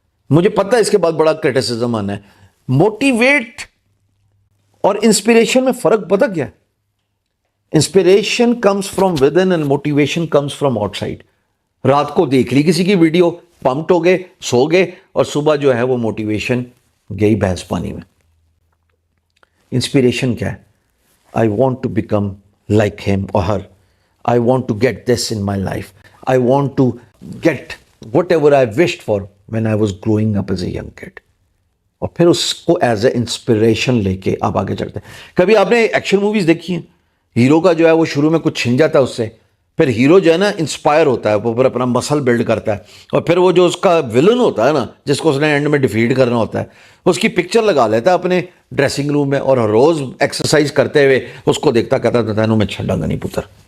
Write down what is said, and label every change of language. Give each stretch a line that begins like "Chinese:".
Urdu: مجھے پتہ ہے اس کے بعد بڑا کرٹیسزم آنا ہے. موٹیویٹ اور انسپریشن میں فرق پتہ کیا ہے؟
English: Inspiration comes from within and motivation comes from outside.
Urdu: رات کو دیکھ لی کسی کی ویڈیو، پمپٹ ہو گئے، سو گئے، اور صبح جو ہے وہ موٹیویشن گئی بھینس پانی میں. انسپریشن کیا ہے؟
English: I want to become like him or her. I want to get this in my life. I want to get whatever I wished for when I was growing up as a young kid.
Urdu: اور پھر اس کو as a inspiration لے کے آپ آگے چڑھتے ہیں. کبھی آپ نے ایکشن موویز دیکھی ہیں؟ ہیرو کا جو ہے وہ شروع میں کچھ چھن جاتا ہے اس سے، پھر ہیرو جو ہے نا انسپائر ہوتا ہے، وہ پھر اپنا مسل بلڈ کرتا ہے، اور پھر وہ جو اس کا ولن ہوتا ہے نا جس کو اس نے اینڈ میں ڈیفیٹ کرنا ہوتا ہے، اس کی پکچر لگا لیتا ہے اپنے ڈریسنگ روم میں، اور روز ایکسرسائز کرتے ہوئے اس کو دیکھتا کہتا تھا
Punjabi: تینوں میں چھڑا گا نہیں پتر.